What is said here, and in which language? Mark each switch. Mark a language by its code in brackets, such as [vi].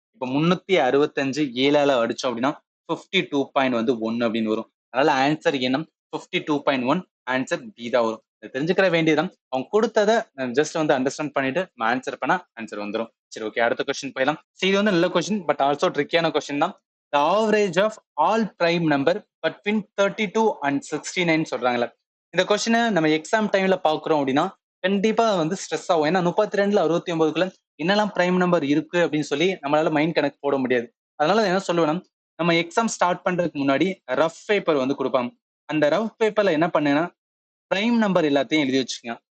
[ta] இப்ப 365 7ஆல அடிச்சோம் அப்படின்னா 52.1 அப்படின்னு வரும். அதனால ஆன்சர் என்ன 52.1, ஆன்சர் பி தான் வரும். தெரிஞ்சுக்கிற வேண்டியதான். அவங்க கொடுத்ததை ஜஸ்ட் வந்து அண்டர்ஸ்டாண்ட் பண்ணிட்டு ஆன்சர் பண்ணா ஆன்சர் வந்துடும். சரி, ஓகே. அடுத்த கொஸ்டின் போயிடலாம். இது வந்து நல்ல கொஸ்டின், பட் ஆல்சோ ட்ரிக்கியான கொஸ்டின் தான். [en] The average of all prime number between 32 and 69 [ta] சொல்றாங்களே. இந்த கொஸ்டினை நம்ம எக்ஸாம் டைம்ல பாக்குறோம் அப்படின்னா கண்டிப்பா வந்து ஸ்ட்ரெஸ் ஆகும். ஏன்னா 32ல 69க்குள்ள என்னெல்லாம் பிரைம் நம்பர் இருக்கு அப்படின்னு சொல்லி நம்மளால மைண்ட் கணக்கு போட முடியாது. அதனால என்ன சொல்லுவேன்னா நம்ம எக்ஸாம் ஸ்டார்ட் பண்றதுக்கு முன்னாடி ரஃப் பேப்பர் வந்து கொடுப்பாங்க. அந்த ரஃப் பேப்பர்ல என்ன பண்ணுன்னா பிரைம் நம்பர் எல்லாத்தையும் எழுதி வச்சுக்கோங்க.